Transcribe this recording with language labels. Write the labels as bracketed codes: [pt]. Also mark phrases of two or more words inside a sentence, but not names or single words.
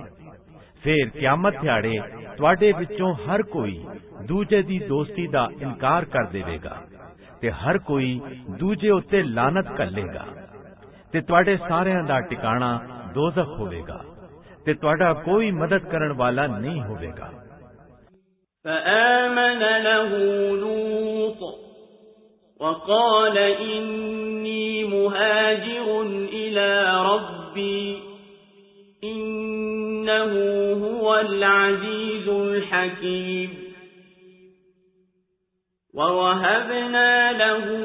[pa] ਫਿਰ ਕਿਆਮਤ ਦਿਹਾੜੇ ਤੁਹਾਡੇ ਵਿੱਚੋਂ ਹਰ ਕੋਈ ਦੂਜੇ ਦੀ ਦੋਸਤੀ ਦਾ ਇਨਕਾਰ ਕਰ ਦੇਵੇਗਾ ਤੇ ਹਰ ਕੋਈ ਦੂਜੇ ਉੱਤੇ ਲਾਨਤ ਘੱਲੇਗਾ ਤੇ ਤੁਹਾਡੇ ਸਾਰਿਆਂ ਦਾ ਟਿਕਾਣਾ ਦੋਜ਼ਖ ਹੋਵੇਗਾ ਤੇ ਤੁਹਾਡਾ ਕੋਈ ਮਦਦ ਕਰਨ ਵਾਲਾ ਨਹੀਂ ਹੋਵੇਗਾ। [ar] فآمن له لوط وقال إني مهاجر إلى ربي إنه هو العزيز الحكيم ووهبنا له